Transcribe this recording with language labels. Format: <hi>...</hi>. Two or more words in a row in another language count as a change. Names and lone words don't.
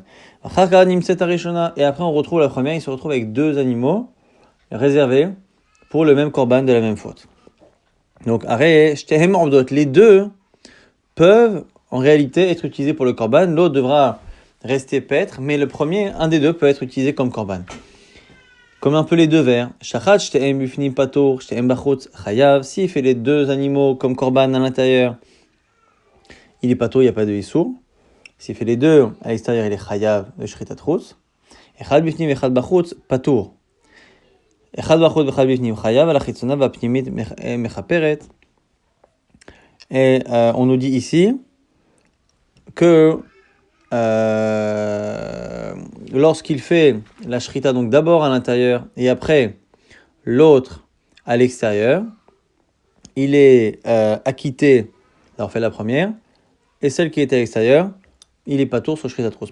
<fr>Et après, on retrouve la première, il se retrouve avec deux animaux réservés pour le même korban de la même faute. Donc, les deux peuvent en réalité être utilisés pour le korban, l'autre devra rester paître, mais le premier, un des deux, peut être utilisé comme korban. Comme un peu les deux vers.</fr> <he>שחט שתיהן בפנים פטור שתיהן בחוץ חייב.</he> <fr>S'il fait les deux animaux comme korban à l'intérieur, il est pator, il n'y a pas de issour. S'il fait les deux à l'extérieur, il est chayav de</fr> <he>שחיטת חוץ. אחד בפנים אחד בחוץ פטור אחד בחוץ אחד בפנים חייב אלא חיצונה ופנימית מכפרת.</he> <fr>Et on nous dit ici que lorsqu'il fait la shrita, donc d'abord à l'intérieur et après l'autre à l'extérieur, il est acquitté d'avoir fait la première, et celle qui était à l'extérieur, il est pas tour sur shrita trousse.</fr>